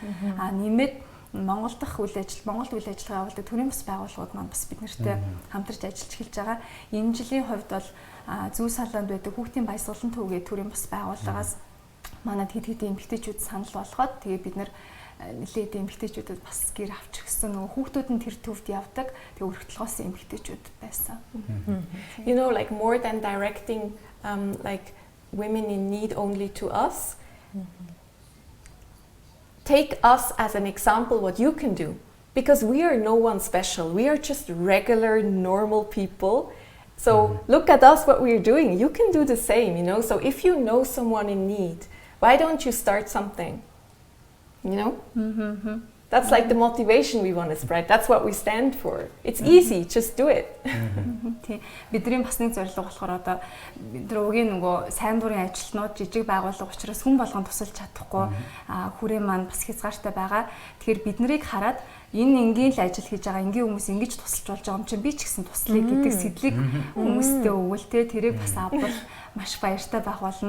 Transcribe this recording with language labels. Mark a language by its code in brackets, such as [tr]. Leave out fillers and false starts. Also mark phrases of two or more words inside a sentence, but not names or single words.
[mn] Нэмээд Монгол үйл ажиллагаа явуулдаг төрийн бас байгууллагууд маань бас бид нартай хамтарч ажиллаж эхэлж байгаа. Энэ жилийн хувьд бол зүү салаанд байдаг хүүхдийн баясгалан төвгээ төрийн бас байгууллагаас манад хэд эмэгтэйчүүд санал болгоод тэгээ бид нар нэлээд эмэгтэйчүүдэд бас гэр авч өгсөн. Нөгөө хүүхдүүд нь тэр төвд явдаг. Тэгээ өргөтлгоос эмэгтэйчүүд байсан. [en] You know, like more than directing like women in need only to us, take us as an example what you can do, because we are no one special. We are just regular normal people. So look at us, what we're doing. You can do the same, you know. So if you know someone in need, why don't you start something? You know? That's like the motivation we want to spread. That's what we stand for. It's easy, just do it. [mn] Бидний бас нэг зорилго болохоор одоо бидний нөгөө сайн дурын ажилтнууд жижиг байгууллага учраас хүн болгон тусалж чадахгүй хүрээ маань бас хязгаартай байгаа. Тэгэхээр бид нарыг хараад энэ энгийн л ажил хийж байгаа энгийн хүмүүс ингэж тусалж болж байгаа юм чинь би ч гэсэн туслая гэдэг сэдлийг хүмүүстэй өгвөл те тэрийг бас авбал маш баяртай байх болно.